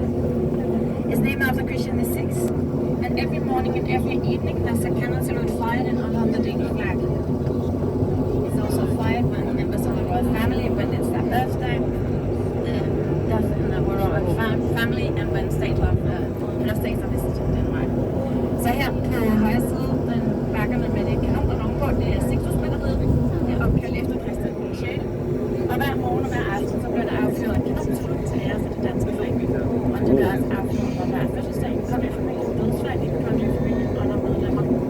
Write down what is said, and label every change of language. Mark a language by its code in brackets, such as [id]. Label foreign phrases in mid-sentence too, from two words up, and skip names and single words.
[en] It's named after Christian VI. And every morning and every evening, there's a cannon salute fired in honor of the Danish flag. It's also fired when members of the royal family, when it's their birthday, death in the royal family, and when states are visited Denmark. [da] Så her på højre side, den bakkerne med det kanon ovenpå, det er Sixtus-batteriet. Det er opkaldt efter Christian den 6. Og hver morgen og hver aften, så bliver der affyret en kanonsalut til ære for det danske flag. Og det bliver også affyret, når der er fødselsdag, kongelige familie, dødsflag i den kongelige familie, og når medlemmer.